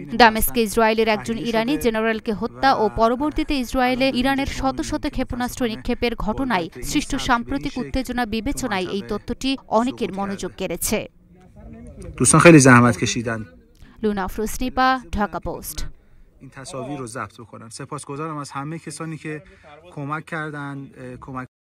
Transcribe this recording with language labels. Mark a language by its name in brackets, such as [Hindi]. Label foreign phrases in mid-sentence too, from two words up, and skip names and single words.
[Bangla] দামেস্কে ইসরায়েলের একজন ইরানি জেনারেলকে হত্যা ও পরবর্তীতে ইসরায়েলে ইরানের শত শত ক্ষেপণাস্ত্র নিক্ষেপের ঘটনায় সৃষ্ট সাম্প্রতিক উত্তেজনা বিবেচনায় এই তথ্যটি অনেকের মনোযোগ কেড়েছে। লুনা আফরোজনিপা, ঢাকা পোস্ট। [Persian] این تصاویر رو ضبط بکنن. سپاسگزارم از همه کسانی که کمک کردن.